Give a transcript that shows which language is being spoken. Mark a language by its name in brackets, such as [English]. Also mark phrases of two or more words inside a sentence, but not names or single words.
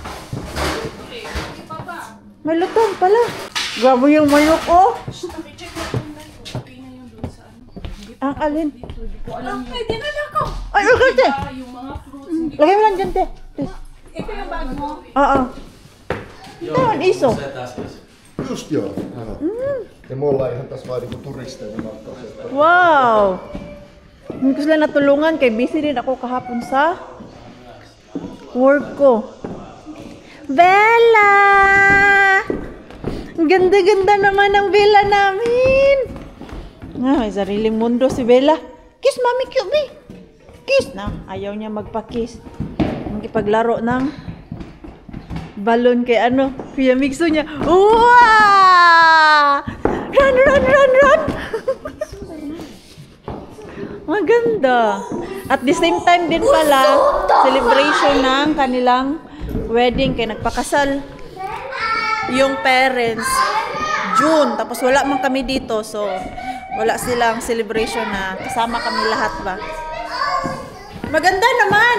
[Filipino] May lutuan pala. Grabe yung manok, oh. Ang alin? Ay, dinala ko. Ay, okay, te. Yung mga fruits. Lagay mo lang dyan, te. Ito yung bag mo. Oo. [Finnish] Tämä on iso. Just joo. Ja me ollaan ihan tässä vaan niinku turisteina matkassa. Wow! [Filipino] Hindi ko sila natulungan kay busy din ako kahapon sa work ko. Bella! Ang ganda-ganda naman ng Bella namin. May sariling mundo si Bella. Kiss, Mami QB. Kiss na. Ayaw niya magpa-kiss. Magkipaglaro ng balon kay Kuya Mixo niya. Wow! Run! Maganda. [English] At the same time [Filipino] din pala, celebration ng kanilang wedding kay nagpakasal yung parents June. Tapos wala man kami dito, so wala silang celebration na kasama kami lahat ba. Maganda naman.